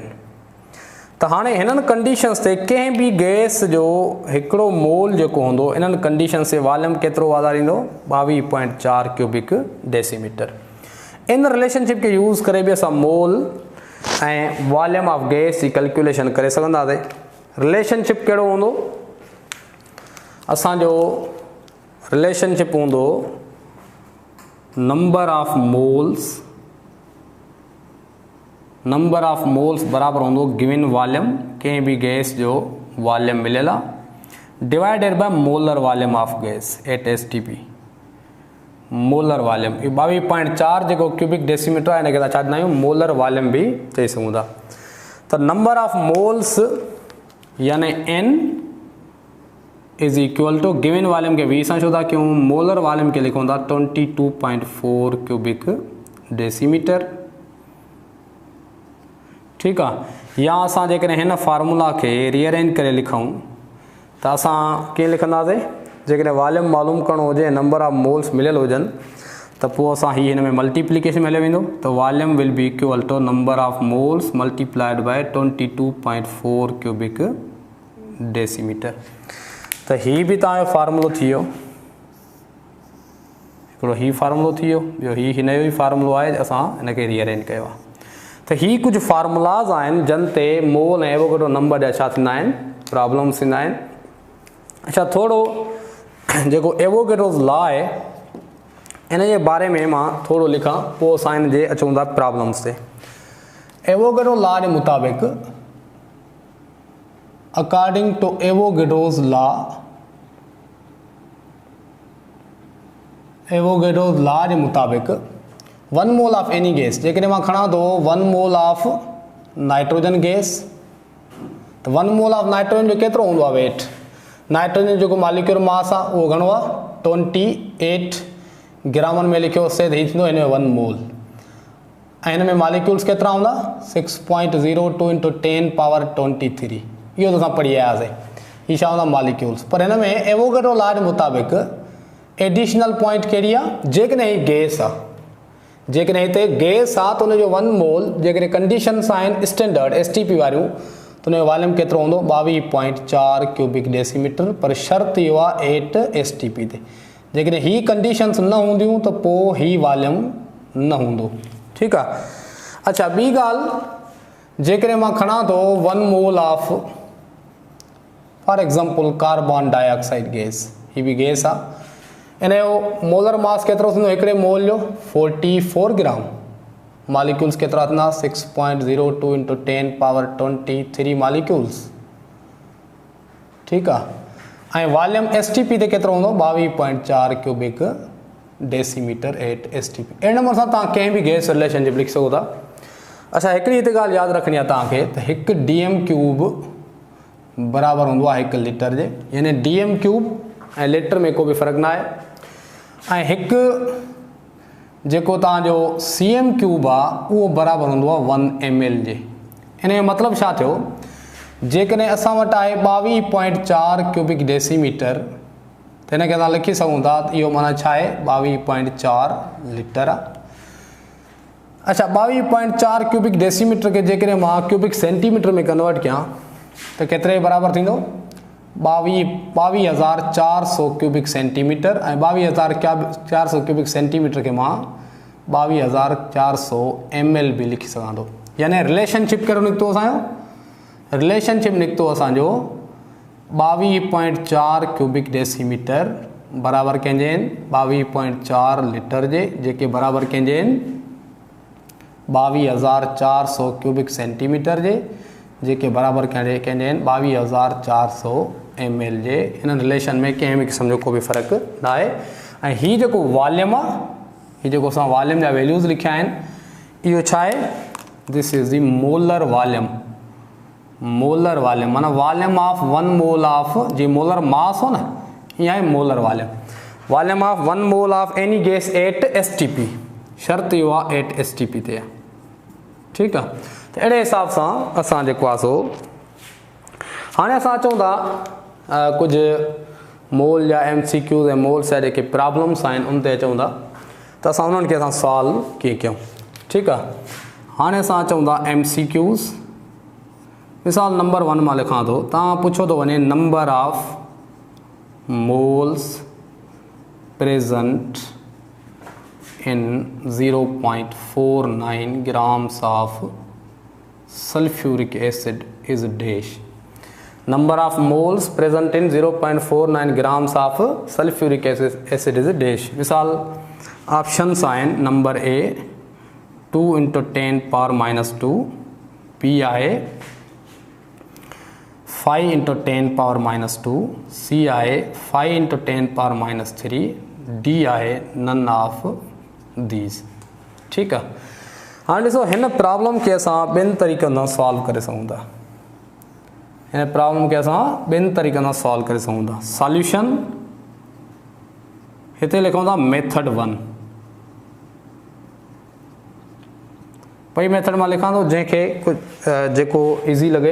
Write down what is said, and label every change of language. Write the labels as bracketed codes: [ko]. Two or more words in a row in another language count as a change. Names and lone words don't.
[sd] तो हाँ इन कंडीशंस ते कें भी गैस जो हिकड़ो मोल जो होंदो इन कंडीशन से वॉल्यूम केतरो वाधारींदो 22.4 [en] cubic decimeter. [sd] इन रिलेशनशिप के यूज़ करे भी असां [en] mole and volume of gas [sd] की कैलकुलेशन करे सघंदासीं। रिलेशनशिप केड़ो होंदो, असांजो रिलेशनशिप होंदो [en] number of moles [sd] बराबर होंदो [en] given volume [sd] कें भी गैस जो वॉल्यूम मिलेला [en] divided by molar volume of gas at STP. molar volume [sd] 22.4 जो [en] cubic decimeter [sd] है इनके छा चवंदा [en] molar volume [sd] भी चई सघूं था। तो [en] number of moles [sd] यानी N [en] is equal to given volume [sd] के V सां छो था क्यों, [en] molar volume [sd] के लिखूं था 22.4 [en] cubic decimeter. [sd] ठीक है, या असां जेकॾहिं हिन फार्मूला के रीअरेंज करे लिखूं तो असां कीअं लिखंदासीं, जेकॾहिं वॉल्यूम मालूम करणो हुजे [en] number of moles [sd] मिलियल हुजनि तो पोइ असां ही हिन में मल्टीप्लिकेशन में हलियो वेंदो। [en] तो volume will be equal to number of moles multiplied by 22.4 cubic decimeter। [sd] तो ही भी तव्हांजो फार्मूलो थी वियो, हिकिड़ो ही फार्मूलो थी वियो, ॿियो ही हिन जो ई फार्मूलो आहे असां हिनखे रीअरेंज कयो आहे। तो ही कुछ फार्मूलाज आहिनि जिन ते मोल ऐं एवोगैड्रो नंबर जा छा थींदा आहिनि, प्रॉब्लम्स थींदा आहिनि। अच्छा, थोड़ो जेको एवोगैड्रोस लॉ आहे इन जे बारे में मां थोड़ो लिखां पोइ असां हिन जे अचूं था प्रॉब्लम्स ते। एवोगैड्रो लॉ जे मुताबिक़ [en] according to Avogadro's law [sd] जे मुताबिक़ [en] 1 mole of any gas [sd] जेकॾहिं मां खणा तो [en] 1 mole of nitrogen gas, [sd] तो [en] 1 mole of nitrogen [sd] जो केतिरो हूंदो आहे वेट, नाइट्रोजन जो [en] molecular mass [sd] आहे उहो घणो आहे 28 ग्रामन में लिखियो से ही थींदो हिन में 1 मोल। ऐं हिन में मॉलिक्यूल्स केतिरा हूंदा 6.02 × 10⁻23। इहो तो असां पढ़ी आयासीं, ही छा हूंदा मॉलिक्यूल्स। पर हिन में एवोगैड्रो लॉ जे मुताबिक़ [en] additional point [sd] कहिड़ी आहे, जेकॾहिं ही गैस आहे, जेकॾहिं हिते गैस आहे त हुनजो 1 मोल जेकॾहिं कंडीशन्स आहिनि स्टैंडर्ड STP वारियूं त हुनजो वॉल्यूम केतिरो हूंदो 22.4 [en] cubic decimeter. [sd] पर शर्त इहो आहे 8 STP ते, जेकॾहिं ही कंडीशन्स न हूंदियूं त पोइ ही वॉल्यूम न हूंदो। ठीकु आहे। अच्छा, ॿी ॻाल्हि, जेकॾहिं मां खणा थो [en] 1 mole of for example carbon dioxide gas, [sd] ही भी गैस आहे, इन जो [en] molar mass [sd] केतिरो थींदो हिकिड़े मोल जो 44 ग्राम, मॉलिक्यूल्स केतिरा थींदा 6.02 × 10⁻23 मॉलिक्यूल्स। ठीकु आहे। ऐं वॉल्यूम STP ते केतिरो हूंदो 22.4 [en] cubic decimeter at STP. [sd] अहिड़े नमूने सां तव्हां कंहिं बि गैस रिलेशनशिप लिखी सघो था। अच्छा, हिकिड़ी हिते ॻाल्हि यादि रखणी आहे तव्हांखे त 1 DM³ बराबरि हूंदो आहे 1 लीटर जे, यानी DM³ ऐं लीटर में को बि फ़र्क़ु न आहे। ऐं हिकु जेको तव्हांजो CM³ आहे उहो बराबरि हूंदो आहे 1 ml जे। इन जो मतिलबु छा थियो, जेकॾहिं असां वटि आहे 22.4 [en] cubic decimeter [sd] त हिनखे असां लिखी सघूं था त इहो माना छा आहे 22.4 लीटर आहे। अच्छा, 22.4 [en] cubic decimeter [sd] के जेकॾहिं मां [en] cubic centimeter [sd] में कन्वर्ट कयां त केतिरे बराबरि थींदो 22,400 [en] cubic centimeter. [sd] ऐं 22,400 [en] cubic centimeter [sd] के मां 22,400 ml भी लिखी सघां थो। यानी रिलेशनशिप कहिड़ो निकितो असांजो, रिलेशनशिप निकितो असांजो 22.4 [en] cubic decimeter [sd] बराबरि कंहिंजे आहिनि 22.4 लीटर जे, जेके बराबरि कंहिंजे आहिनि 22,400 [en] cubic centimeter [sd] जे, जेके बराबरि कंहिंजे आहिनि 22,400 ml जे। इन रिलेशन में कंहिं बि क़िस्म जो को बि फ़र्क़ु न आहे। ऐं हीउ जेको वॉल्यूम आहे ये जो असां वॉल्यूम जा वैल्यूज़ लिखिया आहिनि, इहो छा आहे, [en] this is the molar volume. molar volume [sd] माना [en] volume of 1 mole of, [sd] जी [en] molar mass [sd] हो न, इहा आहे [en] molar volume. volume of 1 mole of any gas at STP, [sd] शर्त इहो आहे एट STP ते आहे, ठीकु आहे। त अहिड़े हिसाब सां असां जेको आहे सो हाणे असां अचूं था कुझु मोल या MCQs ऐं मोल्स जा जेके प्रॉब्लम्स आहिनि उन ते अचूं था, त असां उन्हनि खे असां सॉल्व कीअं कयूं, ठीकु आहे। हाणे असां अचूं था MCQs। मिसाल नंबर 1 मां लिखां थो, तव्हां पुछो थो वञे [en] number of moles present in 0.49 grams of sulfuric acid is dash. number of moles present in 0.49 grams of sulfuric acid is dash। [sd] मिसाल ऑप्शंस आहिनि, नंबर A 2 × 10⁻², B आहे 5 × 10⁻², C आहे 5 × 10⁻³ D आहे [en] none of these, [sd] ठीकु आहे। हाणे ॾिसो हिन प्रॉब्लम खे असां ॿिनि तरीक़नि सां सॉल्व करे सघूं था। हिन प्रॉब्लम खे असां ॿिनि तरीक़नि सां सॉल्व करे सघूं था। सॉल्यूशन हिते लिखूं था मेथड 1, पई मेथड मां लिखां थो जंहिंखे कुझु जेको ईज़ी लॻे।